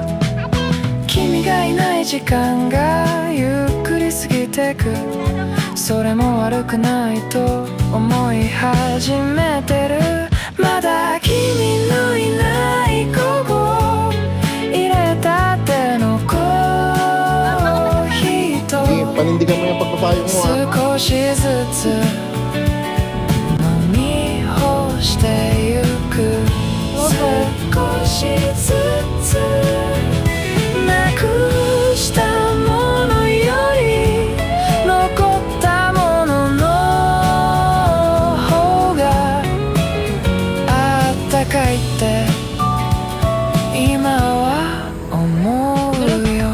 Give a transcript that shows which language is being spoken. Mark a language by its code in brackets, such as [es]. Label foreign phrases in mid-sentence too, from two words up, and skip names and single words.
[ja] 君がいない時間がゆっくり過ぎてく。それも悪くないと思い始めてる。まだ君のいない午後、入れたてのコーヒーと [tl] Panindigan mo yung pagpapayong mo ha. [ja] 少しずつ飲み干してゆく。少しずつなくしたものより残ったものの方があったかいって今は思うよ。